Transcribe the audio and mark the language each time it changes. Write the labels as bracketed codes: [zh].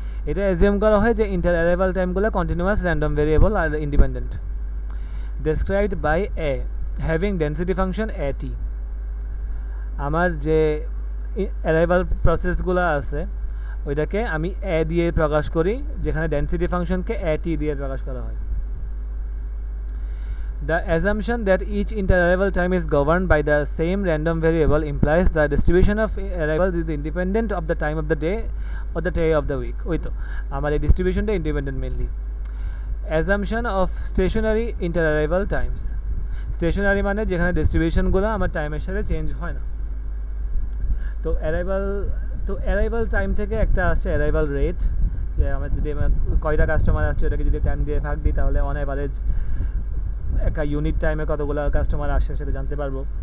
[bn] এটা অ্যাজিউম করা হয় যে inter arrival টাইমগুলো continuous random variable আর independent. [en] Described by a having density function AT। [bn] আমার যে অ্যারাইভাল প্রসেসগুলো আছে ওইটাকে আমি এ দিয়ে প্রকাশ করি, যেখানে ডেন্সিটি ফাংশনকে AT দিয়ে প্রকাশ করা হয়। [en] The assumption that each inter-arrival time is governed by the same random variable implies the distribution of arrivals is independent of the time of the day or the day of the week. [bn] ওই তো আমার এই ডিস্ট্রিবিউশনটা independent mainly. [en] Assumption of stationary inter arrival times. [bn] Stationery মানে যেখানে ডিস্ট্রিবিউশনগুলো আমার টাইমের সাথে change হয় না। তো অ্যারাইভাল টাইম থেকে একটা আসছে অ্যারাইভাল রেট, যে আমার যদি আমার কয়টা কাস্টমার আসছে ওটাকে যদি টাইম দিয়ে ভাগ দিই, তাহলে অন অ্যাভারেজ একটা ইউনিট টাইমে কতগুলো কাস্টমার আসছে সেটা জানতে পারবো।